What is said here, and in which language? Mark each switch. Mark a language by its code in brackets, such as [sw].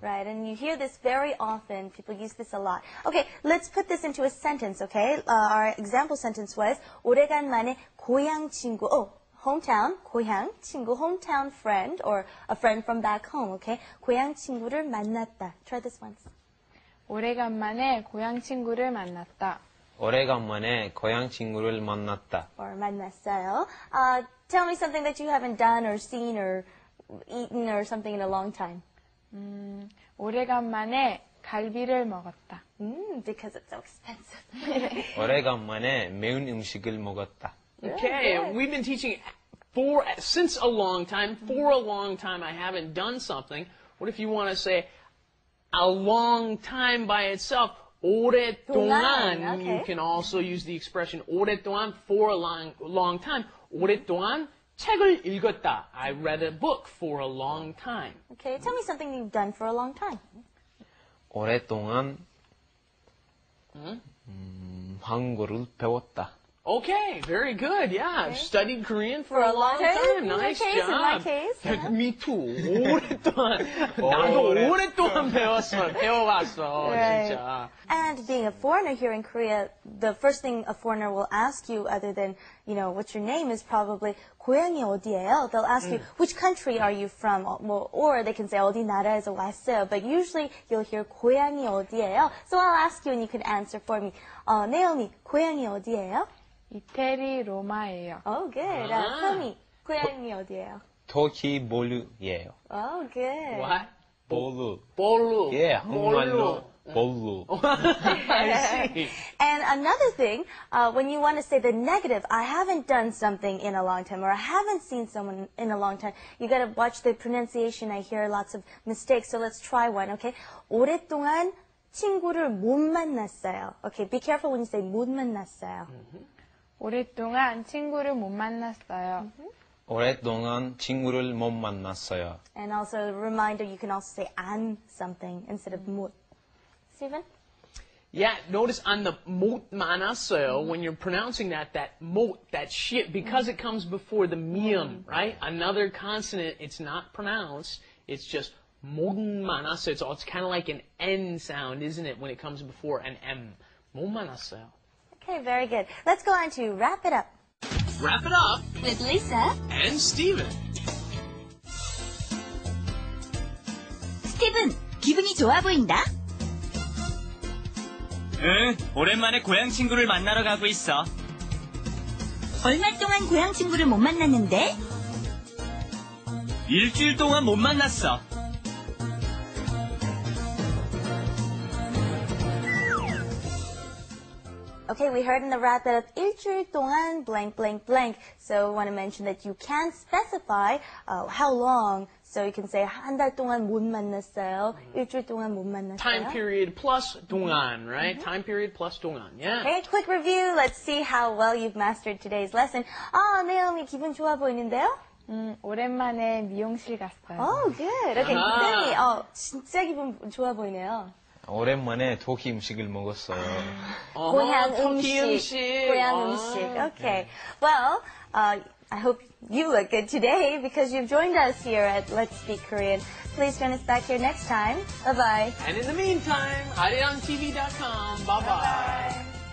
[en] Right, and you hear this very often. People use this a lot. Okay, let's put this into a sentence, okay? Our example sentence was [ko] 오래간만에 고향 친구, [en] hometown, 고향 친구, hometown friend, or a friend from back home, okay? [ko] 고향 친구를 만났다. Try this once. 오래간만에 고향 친구를 만났다. 오래간만에 고향 친구를 만났다. Or 만났어요. [en] Tell me something that you haven't done or seen or eaten or something in a long time. [ko] 오래간만에 갈비를 먹었다. [en] Because it's so expensive. [ko] 오래간만에 매운 음식을 먹었다. [en] Okay, good. we've been teaching since a long time. For a long time, I haven't done something. What if you want to say a long time by itself? 오랫동안. 동안, okay. You can also use the expression [ko] 오랫동안 [en] for a long time. 오랫동안 책을 읽었다. I read a book for a long time. Okay, tell me something you've done for a long time. 오랫동안 한국어를 배웠다. Okay, very good. Yeah, I've studied Korean for a long time. time. In my Nice case, job. in my case. Me too. [ko] 오랫동안. 나도 오랫동안 배워왔어, [en] Right. [ko] 진짜. [en] And being a foreigner here in Korea, the first thing a foreigner will ask you, other than, what's your name, is probably [ko] 고향이 어디예요? [en] They'll ask you, which country are you from? Or they can say [ko] 어디 나라에서 왔어요. [en] But usually you'll hear [ko] 고향이 어디예요? [en] So I'll ask you and you can answer for me. [ko] Naomi, 고향이 어디예요? 이태리 로마예요. [en] Oh, good. [ko] Tommy, 고향이 어디예요? 토키볼루예요. [en] Oh, good. What? [ko] 볼루. 볼루. 예, 한국말로 볼루. [en] I see. And another thing, when you want to say the negative, I haven't done something in a long time, or I haven't seen someone in a long time, you got to watch the pronunciation. I hear lots of mistakes, so let's try one, okay? [ko] 오랫동안 친구를 못 만났어요. [en] Okay, be careful when you say [ko] 못 만났어요. 오랫동안 친구를 못 만났어요. 오랫동안 친구를 못 만났어요. [en] And also a reminder, you can also say 안 something instead of 못. Stephen? Yeah, notice on the [ko] 못 만났어요, [en] when you're pronouncing that 못, that shit, because it comes before the mium, right? Another consonant, it's not pronounced, it's just [ko] 못 만났어요. [en] So it's kind of like an N sound, isn't it, when it comes before an M. [ko] 못 만났어요. [en] Okay, very good. Let's go on to wrap it up. Wrap it up, with Lisa. and Steven. [ko] 스티븐, 기분이 좋아 보인다. 응, 오랜만에 고향 친구를 만나러 가고 있어. 얼마 동안 고향 친구를 못 만났는데? 일주일 동안 못 만났어. [en] Okay, we heard in the wrap that [ko] 일주일 동안 [en] blank blank blank. So I want to mention that you can specify how long. So you can say [ko] 한 달 동안 못 만났어요. 일주일 동안 못 만났어요. [en] Time period plus 동안, right? Time period plus 동안, yeah. Okay, quick review. Let's see how well you've mastered today's lesson. [ko] 네오미 기분 좋아 보이는데요? 오랜만에 미용실 갔어요. [en] Oh, good. Okay, [ko] 아하. 쌤이 진짜 기분 좋아 보이네요. 오랜만에 토끼 음식을 먹었어요. 고향 터키 음식. 음식. 고향 음식. Okay. [en] Well, I hope you look good today because you've joined us here at Let's Speak Korean. Please join us back here next time. Bye-bye. And in the meantime, arirangtv.com. Bye-bye.